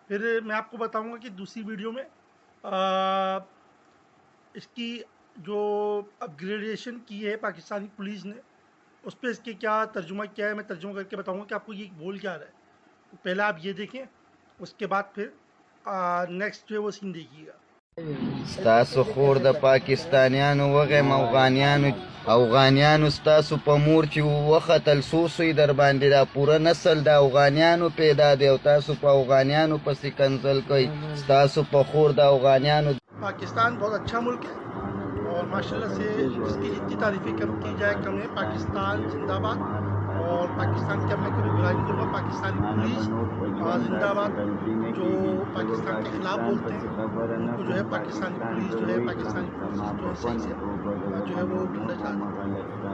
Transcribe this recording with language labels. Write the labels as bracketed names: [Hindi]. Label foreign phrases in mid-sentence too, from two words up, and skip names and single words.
[Urdu] پھر میں آپ کو بتاؤں گا کہ دوسری ویڈیو میں اس کی جو اپ گریڈیشن کی ہے پاکستانی پولیس نے، اس پہ اس کے کیا ترجمہ کیا ہے، میں ترجمہ کر کے بتاؤں گا کہ آپ کو یہ بول کیا رہا ہے۔ پہلے آپ یہ دیکھیں، اس کے بعد پھر نیکسٹ جو ہے وہ سین دیکھیے گا۔ [Pashto] ستاسو خور د پاکستانیانو وغیم اوغانیانو ستاسو په مور چې وختل سوسوی در باندې دا پوره نسل د اوغانیانو پیدا دی او تاسو په اوغانیانو پسې کنځل کوئ. ستاسو په خور د اوغانیانو [Urdu] پاکستان بہت اچھا ملک ہے اور ماشاءاللہ سے اس کی جتنی تعریفیں کم کی جائے کم ہے۔ پاکستان زندہ باد، اور پاکستان کی اب میں کبھی برائی نہیں کروں گا۔ پاکستانی پولیس زندہ باد، جو پاکستان کے خلاف بولتے ہیں ان کو جو ہے پاکستانی پولیس جو ہے صحیح سے جو ہے وہ ڈھونڈنا چاہتی ہے۔